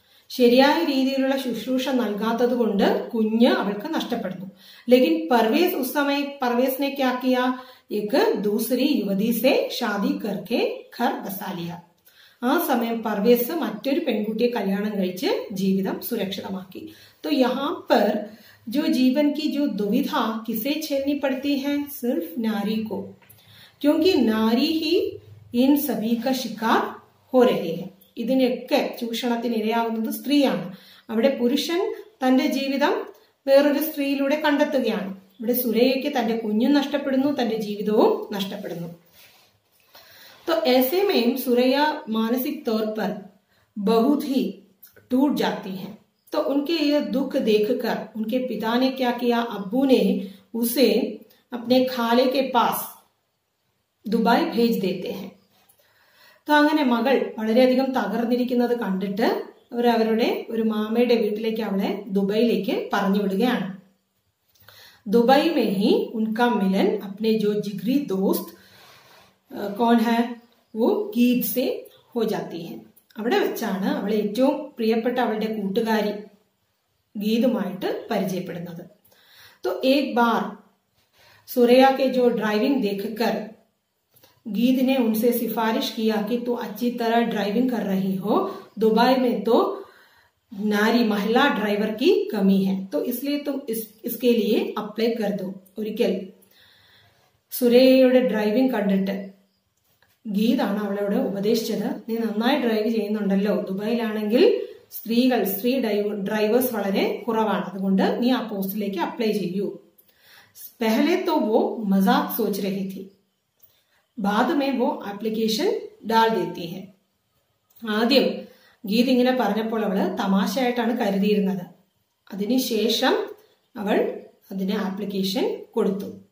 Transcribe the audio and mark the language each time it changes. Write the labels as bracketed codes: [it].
[ml] ശരിയായ രീതിയിലുള്ള ശുശ്രൂഷ നൽകാത്തത് കൊണ്ട് കുഞ്ഞ് അവൾക്ക് നഷ്ടപ്പെടുന്നു. [hi] लेकिन परवेज उस समय परवेज ने क्या किया, एक दूसरी युवती से शादी करके घर बसा लिया. [ml] ആ സമയം പർവേസ് മറ്റൊരു പെൺകുട്ടിയെ കല്യാണം കഴിച്ച് ജീവിതം സുരക്ഷിതമാക്കി. [hi] तो यहाँ पर जो जीवन की जो दुविधा किसे झेलनी पड़ती है, सिर्फ नारी को, क्योंकि नारी ही इन सभी का शिकार हो रही है. [ml] ഇതിനൊക്കെ ചൂഷണത്തിന് ഇരയാവുന്നത് സ്ത്രീയാണ്. അവിടെ പുരുഷൻ തന്റെ ജീവിതം വേറൊരു സ്ത്രീയിലൂടെ കണ്ടെത്തുകയാണ്. ഇവിടെ സുരയ്യയ്ക്ക് തന്റെ കുഞ്ഞും നഷ്ടപ്പെടുന്നു, തന്റെ ജീവിതവും നഷ്ടപ്പെടുന്നു. [hi] तो ऐसे में सुरैया मानसिक तौर पर बहुत ही टूट जाती हैं. तो उनके ये दुख देखकर उनके पिता ने क्या किया, अब्बू ने उसे अपने खाले के पास दुबई भेज देते हैं. [ml] तो അങ്ങനെ മകൾ വളരെയധികം തകർന്നിരിക്കുന്നത് കണ്ടിട്ട് അവരവരുടെ ഒരു മാമയുടെ വീട്ടിലേക്ക് അവളെ ദുബൈയിലേക്ക് പറഞ്ഞു വിടുകയാണ്. [hi] दुबई में ही उनका मिलन अपने जो जिगरी दोस्त कौन है वो गीत से हो जाती है. [ml] അവിടെ വെച്ചാണ് അവൾ ഏറ്റവും പ്രിയപ്പെട്ട അവളുടെ കൂട്ടുകാരി ഗീതുമായിട്ട് പരിചയപ്പെടുന്നത്. [hi] तो एक बार सुरैया के जो ड्राइविंग देखकर गीत ने उनसे सिफारिश किया कि तू अच्छी तरह ड्राइविंग कर रही हो, दुबई में तो नारी महिला ड्राइवर की कमी है, तो इसलिए तुम इसके लिए अप्लाई कर दो. [ml] ഒരിക്കൽ സുരയ്യയുടെ ഡ്രൈവിംഗ് കണ്ടിട്ട് ഗീതാണ് അവളോട് ഉപദേശിച്ചത്, നീ നന്നായി ഡ്രൈവ് ചെയ്യുന്നുണ്ടല്ലോ, ദുബായിലാണെങ്കിൽ സ്ത്രീ ഡ്രൈവേഴ്സ് വളരെ കുറവാണ്, അതുകൊണ്ട് നീ ആ പോസ്റ്റിലേക്ക് അപ്ലൈ ചെയ്യൂ. [hi] पहले तो वो मजाक सोच रही थी, बाद में वो ആപ്ലിക്കേഷൻ डाल देती है. [ml] ആദ്യം ഗീത് ഇങ്ങനെ പറഞ്ഞപ്പോൾ അവള് തമാശയായിട്ടാണ് കരുതിയിരുന്നത്. അതിനുശേഷം അവൾ അതിന് ആപ്ലിക്കേഷൻ കൊടുത്തു.